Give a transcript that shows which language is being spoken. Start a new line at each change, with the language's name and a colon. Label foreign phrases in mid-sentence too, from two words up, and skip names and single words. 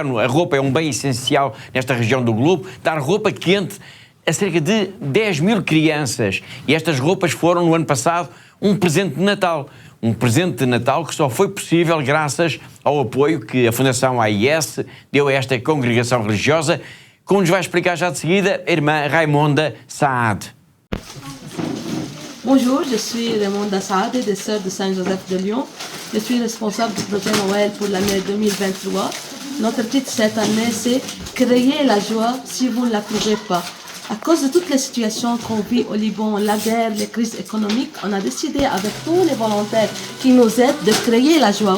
Portuguese: A roupa é um bem essencial nesta região do globo. Dar roupa quente a cerca de 10 mil crianças. E estas roupas foram, no ano passado, um presente de Natal. Um presente de Natal que só foi possível graças ao apoio que a Fundação AES deu a esta congregação religiosa, como nos vai explicar já de seguida a irmã Raimonda Saad.
French: Bonjour, je suis Raimonda Saad, des Sœurs de Saint-Joseph de Lyon. Je suis responsable du projet Noël pour l'année 2023. Notre titre cette année, c'est « Créer la joie si vous ne la trouvez pas ». À cause de toutes les situations qu'on vit au Liban, la guerre, les crises économiques, on a décidé avec tous les volontaires qui nous aident de créer la joie.